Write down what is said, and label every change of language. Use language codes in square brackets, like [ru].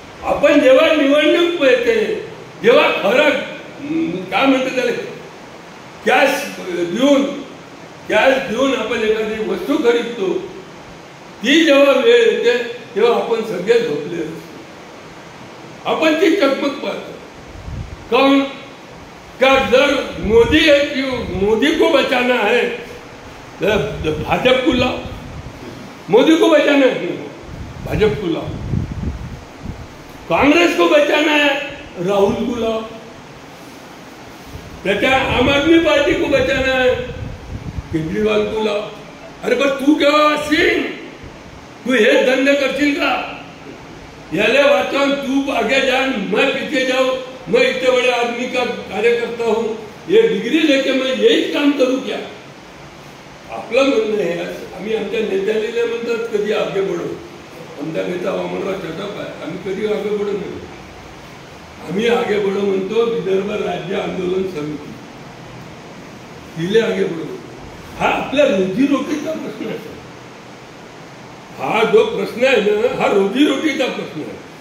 [mr] आपण जेव्हा निवडणूक येते, जेव्हा फरक काय म्हणते त्याला कॅश देऊन आपण एखादी वस्तू खरीदतो, ती जेव्हा वेळ येते तेव्हा आपण सगळे झोपले असतो. आपण ती चकमक पाहतो. काऊन का [hi] जर मोदी को बचाना है भाजप को लाओ, मोदी को बचाना है भाजप को लाओ, कांग्रेस को बचाना है राहुल को लाओ, क्या आम आदमी पार्टी को बचाना है केजरीवाल को लाओ. [mr] अरे पण तू केव्हा असेल, तू हे धंदे करशील का? याले वाचन [hi] तू आगे जा, मैं पीछे जाऊं, मैं इतने बड़े आदमी का कार्यकर्ता हूं, ये डिग्री लेके मैं यही काम करूं क्या? [mr] आपलं म्हणणं आहे. आम्ही आमच्या नेत्याला म्हणतात कधी [hi] आगे बढो. [mr] आमचा नेता वामनराव चटप आहे, आम्ही कधी आगे बढो नाही. आम्ही [hi] आगे बढो [mr] म्हणतो विदर्भ राज्य आंदोलन समिती, तिले आगे बढो. हा आपल्या रोजीरोटीचा प्रश्न आहे. हा जो प्रश्न आहे ना, हा रोजीरोटीचा प्रश्न आहे.